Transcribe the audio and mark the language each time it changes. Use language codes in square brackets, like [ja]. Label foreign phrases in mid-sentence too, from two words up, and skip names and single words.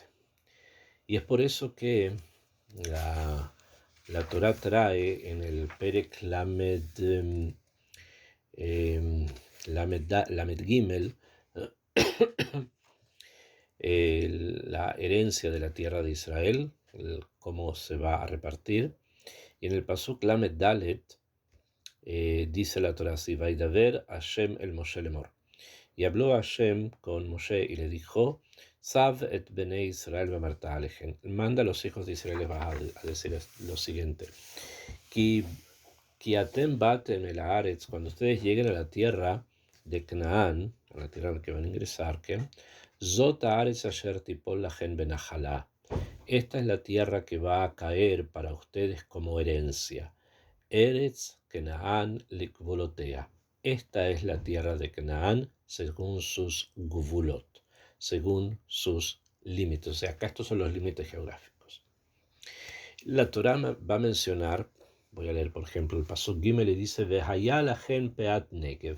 [es] Y es por eso que la Torá trae en el [he] פרק למד גימל [es] la herencia de la tierra de Israel, cómo se va a repartir. Y en el [he] פסוק למד דלת [es] dice la Torah así: [he] וידבר השם אל משה לאמר. [es] Y habló Hashem con Moshe y le dijo: [he] צו את בני ישראל ואמרת אליהם. [es] Manda a los hijos de Israel, les vas a decir lo siguiente: [he] כי אתם באים אל הארץ, [es] cuando ustedes lleguen a la tierra de Canaán, a la tierra en la que van a ingresar, que [he] זאת הארץ אשר תפל לכם בנחלה. [es] Esta es la tierra que va a caer para ustedes como herencia. [he] ארץ כנען לגבולתיה. [es] Esta es la tierra de Canaán según sus gvulot, según sus límites. O sea, acá estos son los límites geográficos. La Torá va a mencionar, voy a leer por ejemplo el [he] פסוק גימל, [es] le dice: [he] והיה לכם פאת נגב.